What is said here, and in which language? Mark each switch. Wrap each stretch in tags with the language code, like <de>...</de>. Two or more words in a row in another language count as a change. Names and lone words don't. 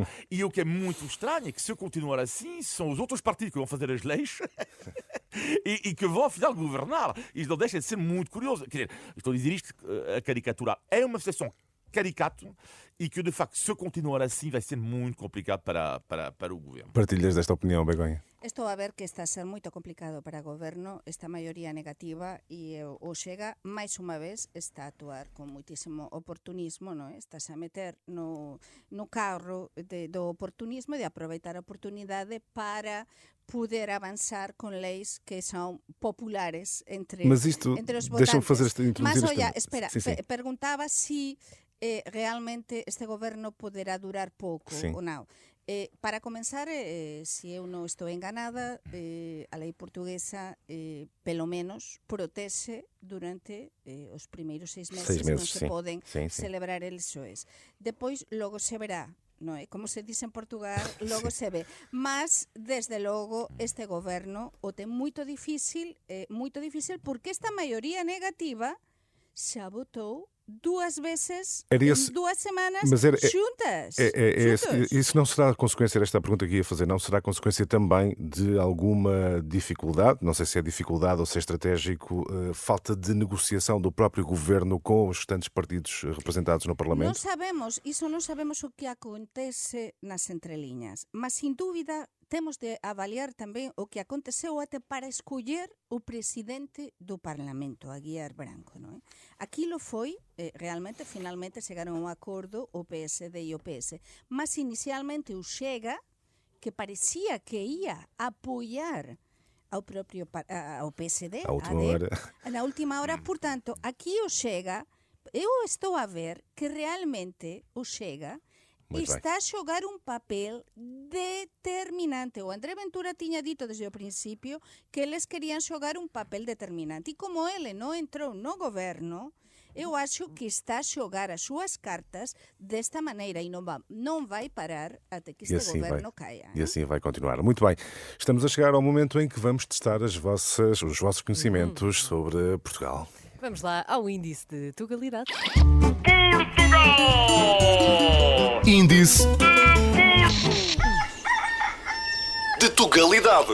<pt>E o que é muito estranho é que se eu continuar assim, são os outros partidos que vão fazer as leis e que vão, afinal, governar. Isto não deixa de ser muito curioso. Quer dizer, estou a dizer isto a caricaturar. É uma situação caricato e que, de facto, se eu continuar assim, vai ser muito complicado para o governo. Partilhas desta opinião, Begonha?</pt> <gl>Estou a ver que está a ser moito complicado para o goberno esta maioría negativa e o Chega, máis unha vez, está a actuar con moitísimo oportunismo, non é? Estás a meter no carro do oportunismo e de aproveitar a oportunidade para poder avanzar con leis que son populares entre,</gl> <pt>Mas isto,</pt> <gl>entre os</gl> <pt>deixa-me</pt> <gl>votantes.</gl> <pt>introduzir Mas, este olha, tema. espera, Sim, sim.</pt> <gl>perguntaba si realmente este goberno poderá durar pouco</gl> <pt>Sim.</pt> <gl>ou non. Para comenzar, se eu non estou enganada, a lei portuguesa,</gl> <pt>pelo menos,</pt> <gl>protexe durante os primeiros 6 meses, 6 meses, non se</gl> <pt>sim.</pt> <gl>poden</gl> <pt>Sim, sim.</pt> <gl>celebrar eleições. Depois, logo se verá, non é? Como se dice en Portugal, logo se ve. Mas, desde logo, este goberno o ten moito difícil porque esta maioría negativa xa votou 2 veces</gl> <pt>Era</pt> <gl>en</gl> <pt>esse-</pt> <gl>2 semanas</gl> <pt>mas era-</pt> <gl>xuntas.</gl> <pt>Isso</pt> <gl>Xuntos.</gl> <pt>não será consequência, esta pergunta que ia fazer, não será consequência também de alguma dificuldade, não sei se é dificuldade ou se é estratégico, falta de negociação do próprio governo com os restantes partidos representados no</pt> <gl>Non</gl> <pt>Parlamento?</pt> <gl>sabemos o que acontece nas entreliñas, mas sin dúbida temos de avaliar tamén o que aconteceu até para escoller o presidente do Parlamento, a Guiar Branco, non é? Aquilo foi, realmente, finalmente chegaron a un acordo o PSD e o PS, mas inicialmente o Chega, que parecía que ia apoiar ao propio ao PSD,</gl> <pt>À última</pt> <gl>AD,</gl> <pt>hora.</pt> <gl>na última hora, portanto, aquí o Chega, eu estou a ver que realmente o Chega</gl> <pt>Muito bem.</pt> <gl>está a xogar un papel determinante. O André Ventura tiña dito desde o principio que eles querían xogar un papel determinante. E como ele non entrou no goberno, eu acho que está a xogar as súas cartas desta maneira e non vai parar até que</gl> <pt>E</pt> <gl>este</gl> <pt>assim vai.</pt> <gl>governo caia.</gl> <pt>E assim vai continuar. Muito bem. Estamos a chegar ao momento em que vamos testar os vossos conhecimentos sobre Portugal. Vamos lá ao índice de Tugalidade. Índice de Tugalidade.</pt>